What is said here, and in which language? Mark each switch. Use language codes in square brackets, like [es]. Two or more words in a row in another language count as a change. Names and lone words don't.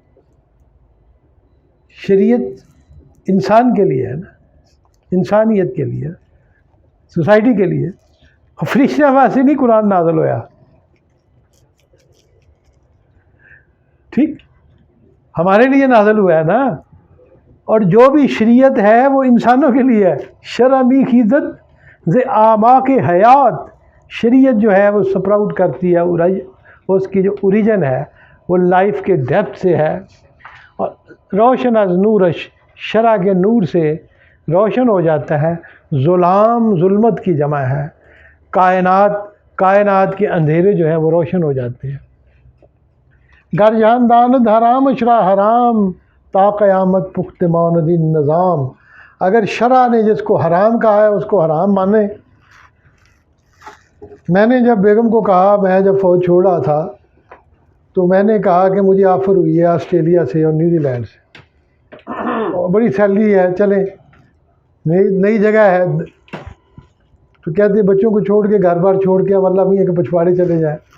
[ur] شریعت انسان کے لیے ہے نا، انسانیت کے لیے، سوسائٹی کے لیے. فرشتہ واسطے نہیں قرآن نازل ہوا. ٹھیک، ہمارے لیے نازل ہوا ہے نا. اور جو بھی شریعت ہے وہ انسانوں کے لیے ہے. [fa] شرع میخیزت ز آماق حیات. [ur] شریعت جو ہے وہ سپراؤٹ کرتی ہے، اس کی جو اوریجن ہے وہ لائف کے ڈیپتھ سے ہے. اور [fa] روشن از نورش، [ur] شرع کے نور سے روشن ہو جاتا ہے. ظلام ظلمت کی جمع ہے. کائنات کے اندھیرے جو ہیں وہ روشن ہو جاتے ہیں. [fa] گر جہان داند حرام اشرا حرام تا قیامت پخت ماند نظام. [ur] اگر شرع نے جس کو حرام کہا ہے اس کو حرام مانے، میں نے جب بیگم کو کہا، میں جب فوج چھوڑ رہا تھا تو میں نے کہا کہ مجھے آفر ہوئی ہے آسٹریلیا سے اور نیوزی لینڈ سے، اور بڑی سیلری ہے، چلیں نئی جگہ ہے، تو کہتے بچوں کو چھوڑ کے گھر بار چھوڑ کے مطلب نہیں ہے کہ پچھواڑے چلے جائیں۔